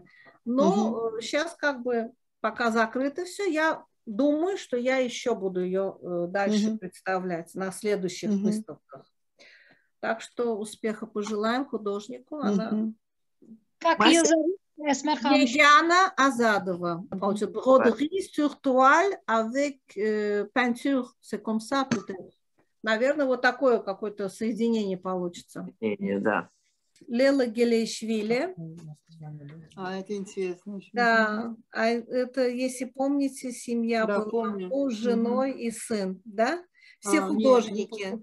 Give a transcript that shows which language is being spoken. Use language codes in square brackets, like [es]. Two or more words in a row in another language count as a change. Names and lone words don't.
[ru] Но сейчас как бы пока закрыто все, я думаю, что я еще буду ее дальше представлять на следующих выставках. Так что успеха пожелаем художнику. Она... Как ее зовут? Диана Азадова. [fr] Broderie sur toile avec peinture. C'est comme ça, peut-être. [ru] Наверное, вот такое какое-то соединение получится. Да. Лела Гелейшвили. Это интересно. Да, а это, если помните, семья да, была помню. муж, женой и сын, да? Все художники.